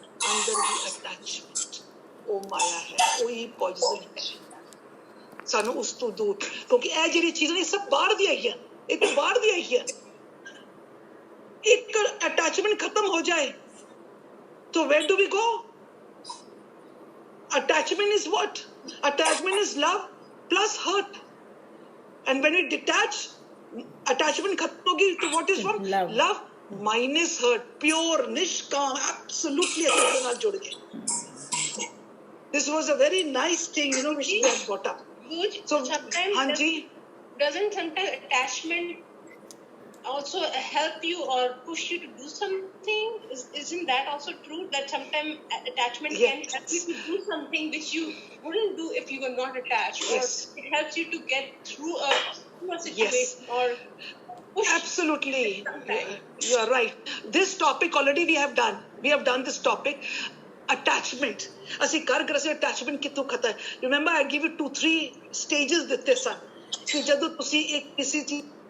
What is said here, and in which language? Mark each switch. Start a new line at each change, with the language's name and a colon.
Punjabi: ਅੰਦਰ ਦੀ ਅਟੈਚਮੈਂਟ ਉਹ ਮਾਇਆ ਹੈ, ਉਹੀ ਪੋਇਜ਼ਨ ਹੈ। ਸਾਨੂੰ ਉਸ ਤੋਂ ਦੂਰ, ਕਿਉਂਕਿ ਇਹ ਜਿਹੜੀ ਚੀਜ਼ਾਂ ਇਹ ਸਭ ਬਾਹਰ ਦੀ ਆਈਆਂ, ਇਹ ਤਾਂ ਬਾਹਰ ਦੀ ਆਈਆਂ। ਇੱਕ ਅਟੈਚਮੈਂਟ ਖਤਮ ਹੋ ਜਾਏ
Hindi: तो
English: where do we go? Attachment is what? Attachment is love plus hurt, and when we detach, attachment
Punjabi: khatam hogi,
English: so what is from love minus hurt, pure nishkam, absolutely
Punjabi: aise naal jud gaye.
English: This was a very nice thing, you know, which we have got up. So sometimes
Punjabi: hanji,
English: doesn't sometimes attachment also help you or push you to do something? Isn't that also true, that sometimes attachment can help you to do something which you wouldn't do if you were not attached? Yes. Or it helps you to get through a situation, or push. Absolutely, you are right. This topic already we have done this topic, attachment.
Punjabi: ਅਸੀਂ ਕਰ ਅਸੀਂ attachment ਕਿੱਥੋਂ ਖਤਮ।
English: Remember I give you 2-3 stages
Punjabi: ਦਿੱਤੇ ਸਨ ਕਿ ਜਦੋਂ ਤੁਸੀਂ ਇੱਕ ਕਿਸੇ ਚੀਜ਼